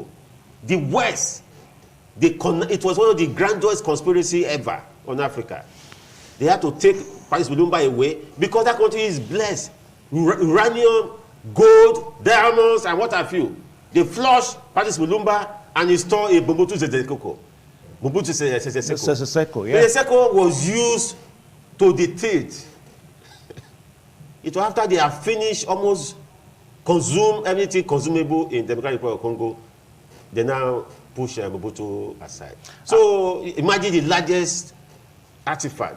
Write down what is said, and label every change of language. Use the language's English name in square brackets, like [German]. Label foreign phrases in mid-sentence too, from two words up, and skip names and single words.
[English] The West, it was one of the grandest conspiracy ever on Africa. They had to take Patrice Mulumba away because that country is blessed. Uranium, gold, diamonds, and what have you. They flushed Patrice Mulumba and installed a Mobutu Sese Seko. Mobutu Sese Seko, yeah. Sese Seko was used to dictate. It was after they have finished, almost consumed everything consumable in the Democratic Republic of Congo, they now push Mobutu aside. So imagine the largest artifacts.